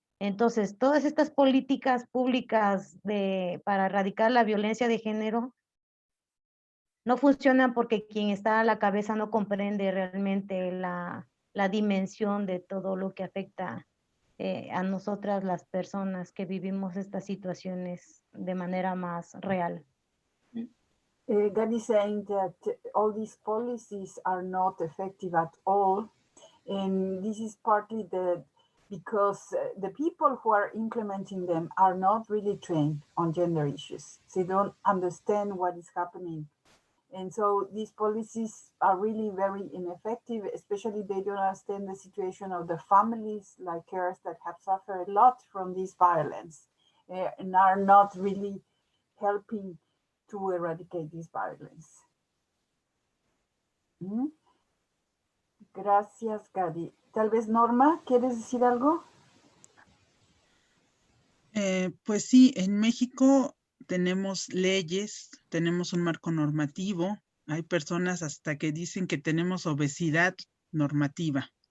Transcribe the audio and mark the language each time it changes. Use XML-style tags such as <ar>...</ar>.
<es>Entonces, todas estas políticas públicas para erradicar la violencia de género no funcionan porque quien está a la cabeza no comprende realmente la dimensión de todo lo que afecta a nosotras las personas que vivimos estas situaciones de manera más real.</es> <en>Gadi is saying that all these policies are not effective at all, and this is partly because the people who are implementing them are not really trained on gender issues. They don't understand what is happening. And so these policies are really very ineffective, especially they don't understand the situation of the families like hers that have suffered a lot from this violence and are not really helping to eradicate this violence.</en> <es>Gracias, Gadi. Tal vez Norma, ¿quieres decir algo? Pues sí, en México tenemos leyes, tenemos un marco normativo. Hay personas hasta que dicen que tenemos obesidad normativa,</es>